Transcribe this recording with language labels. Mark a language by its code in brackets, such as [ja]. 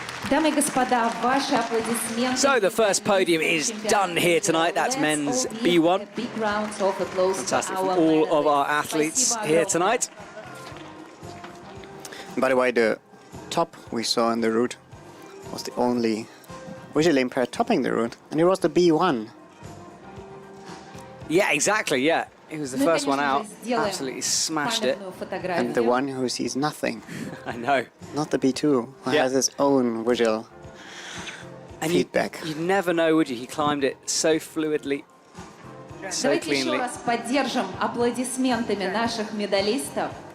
[ru] Дамы и господа, ваши аплодисменты. [en] So the first podium is done here tonight. That's men's B1. Fantastic from all of our athletes here tonight. By the way, the top we saw in the route was the only visually impaired topping the route, and it was the B1. Yeah, exactly, yeah. It was the first one out. Absolutely smashed it. And the one who sees nothing. I know. Not the B2, who has his own visual feedback. You'd never know, would you? He climbed it so fluidly, so [ru] Давайте еще [en] cleanly. [ru] раз поддержим аплодисментами наших медалистов.